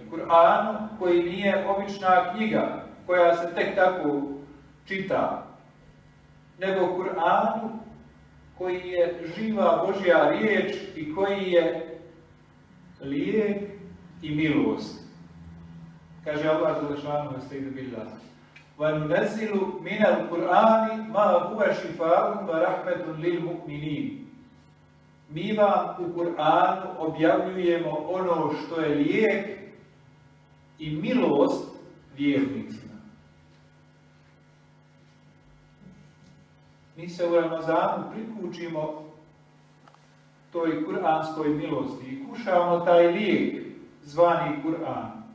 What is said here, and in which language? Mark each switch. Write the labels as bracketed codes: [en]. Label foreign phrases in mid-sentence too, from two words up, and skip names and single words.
[bs] Kur'anu koji nije obična knjiga, koja se tek tako čita. Nego Kur'anu koji je živa Božja riječ i koji je lijek i milost. Kaže Allah dželešanu [ar] أستعيذ بالله. وَنُنَزِّلُ مِنَ الْقُرْآنِ مَا هُوَ شِفَاءٌ وَرَحْمَةٌ لِلْمُؤْمِنِينَ. [bs] Mi vam u Kur'anu objavljujemo ono što je lijek i milost vjernicima. Mi se u Ramazanu prikučimo toj kuranskoj milosti i kušavamo taj lijek zvani Kur'an.